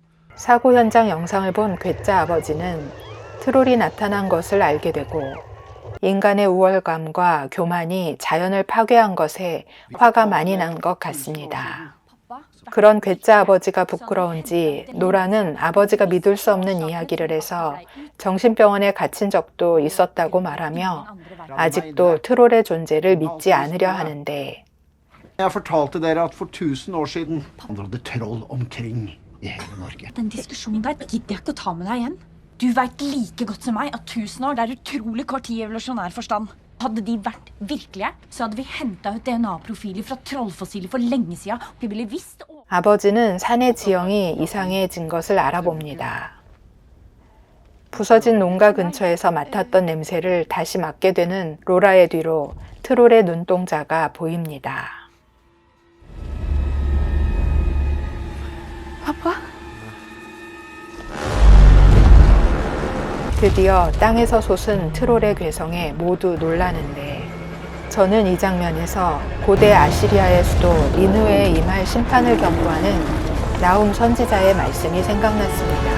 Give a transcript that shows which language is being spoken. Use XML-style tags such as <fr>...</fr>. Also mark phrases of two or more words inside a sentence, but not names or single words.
<ko>사고 현장 영상을 본 괴짜 아버지는 트롤이 나타난 것을 알게 되고 인간의 우월감과 교만이 자연을 파괴한 것에 화가 많이 난 것 같습니다. 그런 괴짜 아버지가 부끄러운지 노라는 아버지가 믿을 수 없는 이야기를 해서 정신병원에 gat힌 적도 있었다고 말하며 아직도 트롤의 존재를 믿지 않으려 하는데</ko> <no>Jeg fortalte dere at for 1000 år siden vandret det troll omkring i hele Norge. Den diskusjonen der gidder jeg ikke å ta med deg igjen. Du vet like godt som meg at 1000 år det er utrolig kort tid i evolusjonær forstand. Hadde de vært virkelige, så hadde vi henta ut DNA-profiler fra trollfossiler for lenge siden. Vi ville visst.</no> <ko>아버지는 산의 지형이 이상해진 것을 알아봅니다. 부서진 농가 근처에서 맡았던 냄새를 다시 맡게 되는 로라의 뒤로 트롤의 눈동자가 보입니다. 드디어 땅에서 솟은 트롤의 괴성에 모두 놀라는데 저는 이 장면에서 고대 아시리아의 수도 니느웨에 임할 심판을 경고하는 나훔 선지자의 말씀이 생각났습니다.</ko>